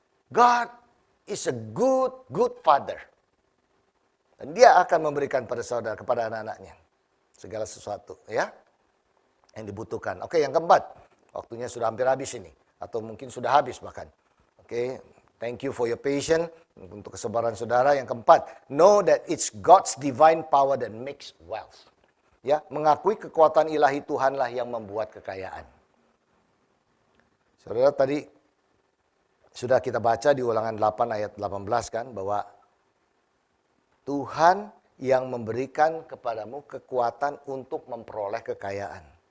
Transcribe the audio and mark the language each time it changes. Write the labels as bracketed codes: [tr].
[en] God is a good father. [id] Dan dia akan memberikan pada saudara, kepada anak-anaknya. Segala sesuatu ya yang dibutuhkan. Oke, yang keempat. Waktunya sudah hampir habis ini. Atau mungkin sudah habis bahkan. [en] Oke, thank you for your patience. [id] Untuk kesabaran saudara. Yang keempat. [en] Know that it's God's divine power that makes wealth. [id] Ya, mengakui kekuatan ilahi Tuhanlah yang membuat kekayaan. Saudara tadi sudah kita baca di Ulangan 8 ayat 18 kan. Bahwa Tuhan yang memberikan kepadamu kekuatan untuk memperoleh kekayaan.